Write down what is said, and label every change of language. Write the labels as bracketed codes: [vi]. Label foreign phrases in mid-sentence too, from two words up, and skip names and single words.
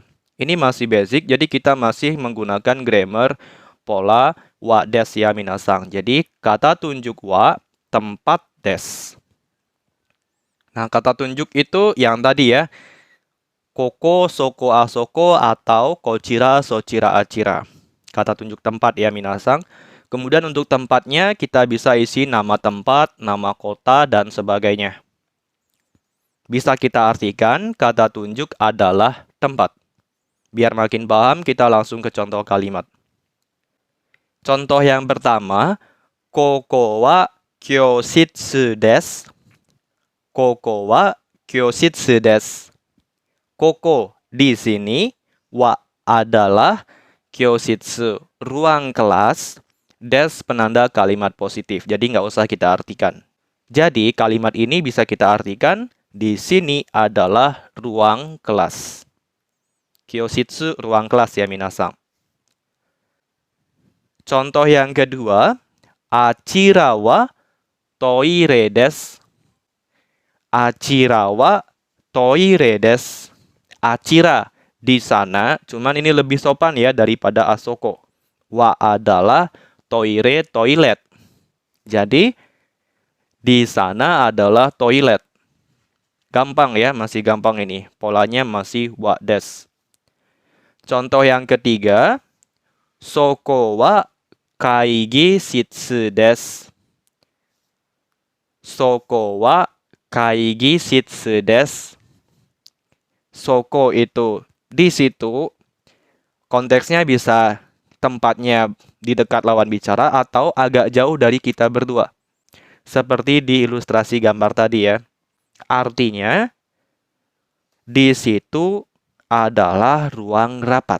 [id] Ini masih basic, jadi kita masih menggunakan grammar pola [ja] はです [id] ya, minasang. Jadi, kata tunjuk wa, tempat des. Nah, kata tunjuk itu yang tadi ya. [ja] ここ、そこ、あそこ, atau こちら、そちら、あちら. [id] Kata tunjuk tempat ya, minasang. Kemudian untuk tempatnya kita bisa isi nama tempat, nama kota, dan sebagainya. Bisa kita artikan kata tunjuk adalah tempat. Biar makin paham, kita langsung ke contoh kalimat. Contoh yang pertama, [ja] ここは教室です. ここは教室です. [id] Koko di sini, wa adalah kyoshitsu, ruang kelas, des penanda kalimat positif. Jadi nggak usah kita artikan. Jadi kalimat ini bisa kita artikan di sini adalah ruang kelas. Kyoshitsu, ruang kelas ya, minasang. Contoh yang kedua, [ja] あちらはトイレです. あちらはトイレです. [id] Achira di sana, cuman ini lebih sopan ya daripada asoko. Wa adalah toire, toilet. Jadi di sana adalah toilet. Gampang ya, masih gampang ini. Polanya masih [ja] はです. [id] Contoh yang ketiga, [ja] そこは会議室です. そこは会議室です. [id] Soko itu di situ, konteksnya bisa tempatnya di dekat lawan bicara atau agak jauh dari kita berdua. Seperti di ilustrasi gambar tadi ya. Artinya, di situ adalah ruang rapat.